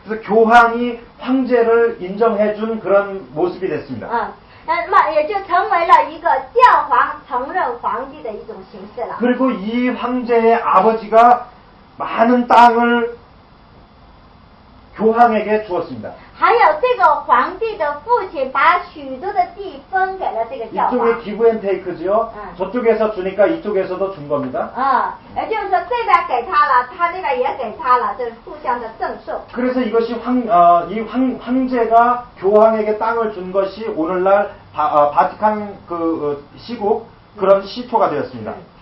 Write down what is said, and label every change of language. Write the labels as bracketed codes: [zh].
[ko] 그래서 교황이 황제를 인정해준 그런 모습이 됐습니다. [zh] 那么也就成为了一个教皇承认皇帝的一种形式了。 [ko] 그리고 이 황제의 아버지가 많은 땅을 교황에게 주었습니다. [zh] 还有这个皇帝的父亲把许多的地分给了这个教皇。 [ko] 이쪽에 기브 앤 테이크죠. 저쪽에서 주니까 이쪽에서도 준 겁니다. [zh] 也就是说这边给他了，他那边也给他了，这是互相的赠送。 [ko] 그래서 이것이 황제가 교황에게 땅을 준 것이 오늘날 바티칸 시국 그런 시초가 되었습니다.